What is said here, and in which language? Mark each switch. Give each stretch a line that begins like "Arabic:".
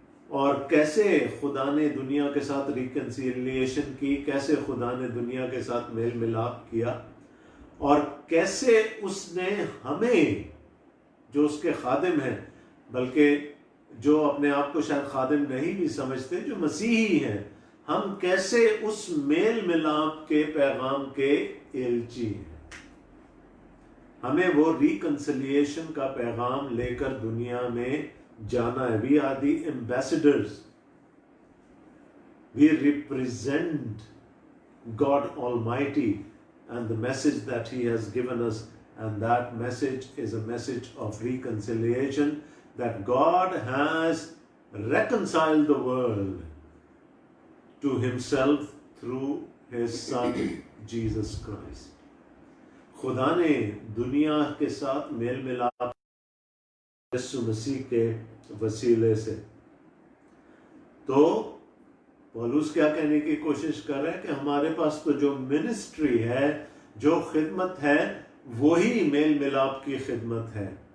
Hindi: और कैसे खुदा ने दुनिया के साथ रिकंसिलिएशन की, कैसे खुदा ने दुनिया के साथ मेल मिलाप किया, और कैसे उसने हमें जो उसके खादिम हैं, बल्कि जो अपने आप को शायद खादिम नहीं भी समझते, जो मसीही हैं, हम कैसे उस मेल मिलाप के पैगाम के एलची हैं। हमें वो रिकंसिलिएशन का पैगाम लेकर दुनिया में जाना है।
English: We are the ambassadors, we represent God almighty and the message that he has given us, and that message is a message of reconciliation, that God has reconciled the world to himself through his son Jesus Christ.
Hindi: खुदा ने दुनिया के साथ mail मिलाप यीशु मसीह के वसीले से। तो पौलुस क्या कहने की कोशिश कर रहे हैं कि हमारे पास तो जो मिनिस्ट्री है, जो खिदमत है, वही मेल मिलाप की खिदमत है।